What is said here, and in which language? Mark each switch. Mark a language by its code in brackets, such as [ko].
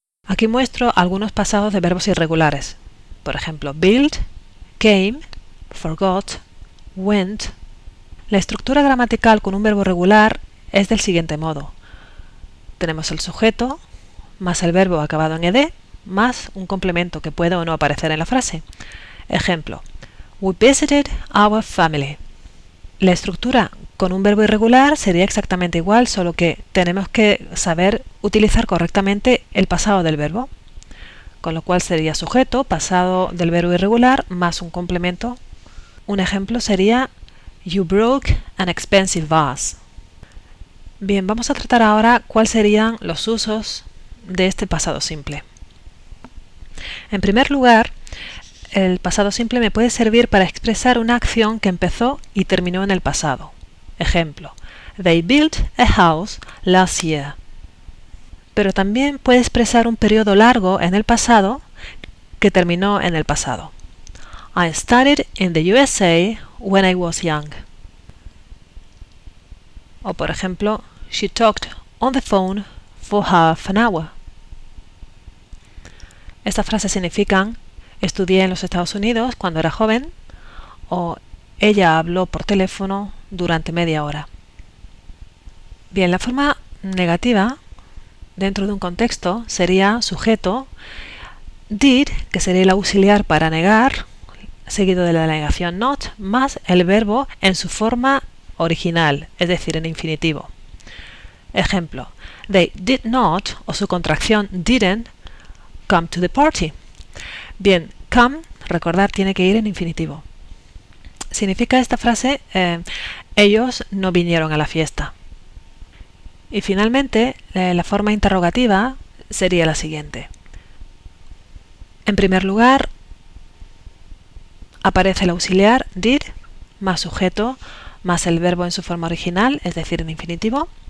[es] Aquí muestro algunos pasados de verbos irregulares. Por ejemplo, [en] build, came, forgot, went. [es] La estructura gramatical con un verbo regular es del siguiente modo. Tenemos el sujeto, más el verbo acabado en ed, más un complemento que puede o no aparecer en la frase. Ejemplo, [en] we visited our family. [es] La estructura con un verbo irregular sería exactamente igual, solo que tenemos que saber utilizar correctamente el pasado del verbo, con lo cual sería sujeto, pasado del verbo irregular, más un complemento. Un ejemplo sería [en] you broke an expensive vase. [es] Bien, vamos a tratar ahora cuáles serían los usos de este pasado simple. En primer lugar, el pasado simple me puede servir para expresar una acción que empezó y terminó en el pasado. Ejemplo, [en] they built a house last year. [es] Pero también puede expresar un periodo largo en el pasado que terminó en el pasado. [en] I studied in the USA when I was young. [es] O por ejemplo, [en] she talked on the phone for half an hour. [es] Estas frases significan estudié en los Estados Unidos cuando era joven, o ella habló por teléfono durante media hora. Bien, la forma negativa dentro de un contexto sería sujeto, did, que sería el auxiliar para negar, seguido de la negación not, más el verbo en su forma original, es decir, en infinitivo. Ejemplo, [en] they did not, [es] o su contracción didn't, [en] come to the party. [es] Bien, come, recordar, tiene que ir en infinitivo. Significa esta frase, ellos no vinieron a la fiesta. Y finalmente, la forma interrogativa sería la siguiente. En primer lugar, aparece el auxiliar did, más sujeto, más el verbo en su forma original, es decir, en infinitivo.